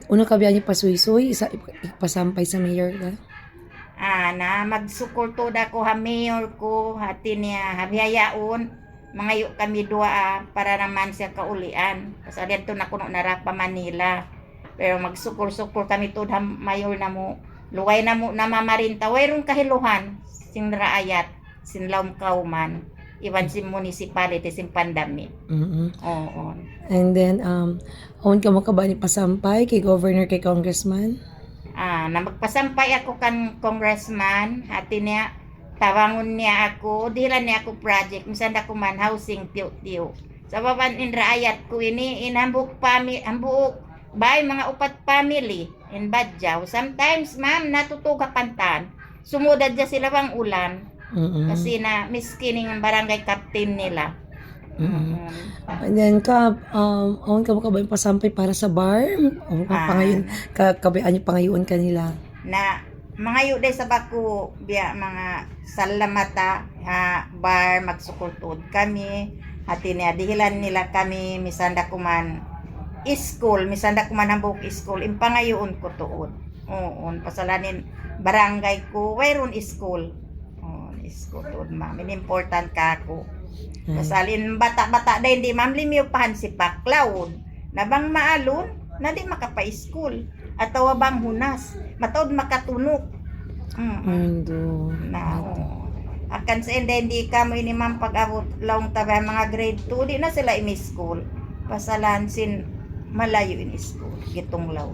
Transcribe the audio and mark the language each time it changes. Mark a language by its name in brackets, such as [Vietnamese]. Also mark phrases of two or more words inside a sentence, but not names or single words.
[Tausug] Uno ka biya nyo pasuy-suy, isa pasampay sa mayor ta? Na magsukulto da ko ha mayor ko, hati niya, habihayaon, mga yu kami dua para naman siya kaulian. Pasal dito na kuno narapa Manila. Pero magsukul-sukul kami to ha mayor na mo, luway na mo namamarinta, wayrong kahiluhan, sin raayat, sin laum kauman, iwan sin municipality, sin pandami. Oo. [English] And then, [Tausug] awon ka makaba ni pasampay kay governor, kay congressman? Na magpasampay ako kan congressman, hati niya, tawangon niya ako, dilan niya ako project, misan ako man housing tiyo-tiyo. Sa baban in raayat ko ini, inambuk hambuok, bay mga upat family in Badjaw. [English] Sometimes, [Tausug] ma'am, natutuga pantan. Sumudad dya sila bang ulan. Kasi na miskining ang barangay captain nila. And then, Kap, awon ka makaba yung pasampay para sa bar? Awon ka pangayon, kabayaan yung pangayon kanila? Na mga yuday sa bako, biya mga salamata, bar, magsukultod kami. Hati niya, dihilan nila kami, misanda kuman school, misanda ko man hambuk school, impangayoon ko tuod. Oo, pasalanin barangay ko, wayron school. School tuod ma'am, important ka ako. Pasalin bata-bata day hindi ma'am limiw pahan si Paklaud. Nabang maalon, na di makapa-school. at bang hunas matod makatunok. Ando. Na akan sa hindi ka mo ini man pag-abot laong tabi mga grade 2 di na sila ini school pasalansin malayo in school gitong law